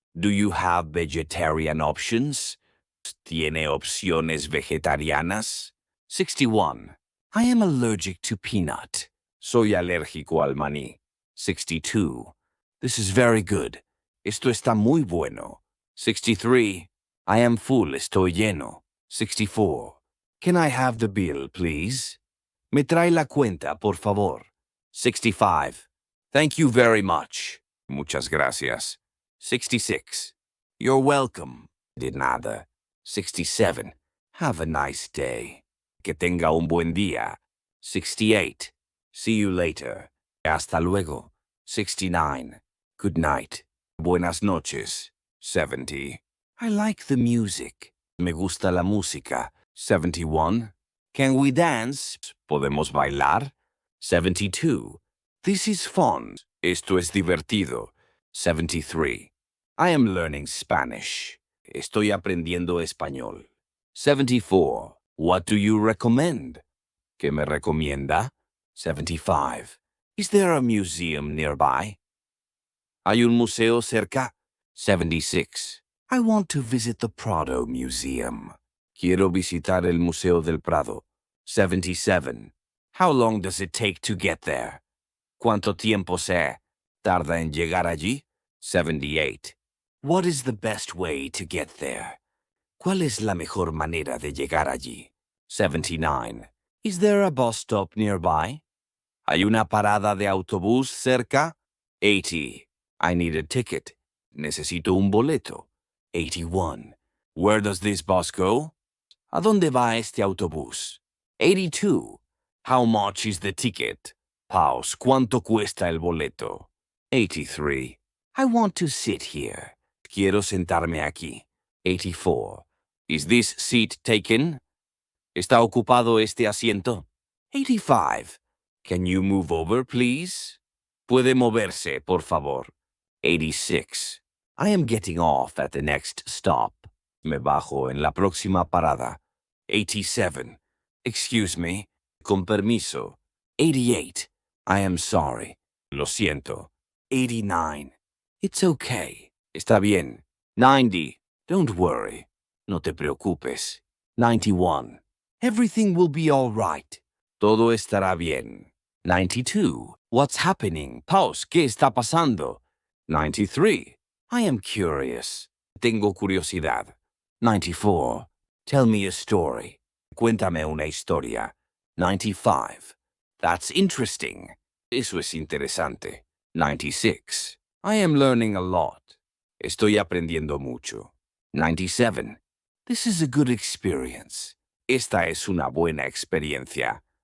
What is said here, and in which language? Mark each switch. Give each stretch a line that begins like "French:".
English: Do you have vegetarian options?
Spanish: ¿Tiene opciones vegetarianas?
English: 61. I am allergic to peanut.
Spanish: Soy alérgico al maní. 62.
English: This is very good.
Spanish: Esto está muy bueno. 63.
English: I am full.
Spanish: Estoy lleno. 64.
English: Can I have the bill, please?
Spanish: Me trae la cuenta, por favor.
English: 65. Thank you very much.
Spanish: Muchas gracias.
English: 66. You're welcome.
Spanish: De nada.
English: 67. Have a nice day.
Spanish: Que tenga un buen día.
English: 68. See you later.
Spanish: Hasta luego.
English: 69. Good night.
Spanish: Buenas noches.
English: 70. I like the music.
Spanish: Me gusta la música. 71.
English: Can we dance?
Spanish: ¿Podemos bailar?
English: 72. This is fun.
Spanish: Esto es divertido.
English: 73. I am learning Spanish.
Spanish: Estoy aprendiendo español.
English: 74. What do you recommend?
Spanish: ¿Qué me recomienda? 75.
English: Is there a museum nearby?
Spanish: ¿Hay un museo cerca?
English: 76. I want to visit the Prado Museum.
Spanish: Quiero visitar el Museo del Prado. 77.
English: How long does it take to get there?
Spanish: ¿Cuánto tiempo se tarda en llegar allí? 78.
English: What is the best way to get there?
Spanish: ¿Cuál es la mejor manera de llegar allí? 79.
English: Is there a bus stop nearby?
Spanish: ¿Hay una parada de autobús cerca?
English: 80. I need a ticket.
Spanish: Necesito un boleto.
English: 81. Where does this bus go?
Spanish: ¿A dónde va este autobús?
English: 82. How much is the ticket? Pause.
Spanish: ¿Cuánto cuesta el boleto?
English: 83. I want to sit here.
Spanish: Quiero sentarme aquí.
English: 84. Is this seat taken?
Spanish: ¿Está ocupado este asiento? 85.
English: Can you move over, please?
Spanish: ¿Puede moverse, por favor? 86.
English: I am getting off at the next stop.
Spanish: Me bajo en la próxima parada.
English: 87. Excuse me.
Spanish: Con permiso.
English: 88. I am sorry.
Spanish: Lo siento.
English: 89. It's okay.
Spanish: Está bien.
English: 90. Don't worry.
Spanish: No te preocupes. 91.
English: Everything will be all right.
Spanish: Todo estará bien. 92.
English: What's happening? Pause.
Spanish: ¿Qué está pasando? 93.
English: I am curious.
Spanish: Tengo curiosidad.
English: 94. Tell me a story.
Spanish: Cuéntame una historia. 95.
English: That's interesting.
Spanish: Eso es interesante.
English: 96. I am learning a lot.
Spanish: Estoy aprendiendo mucho. 97.
English: This is a good experience.
Spanish: Esta es una buena experiencia.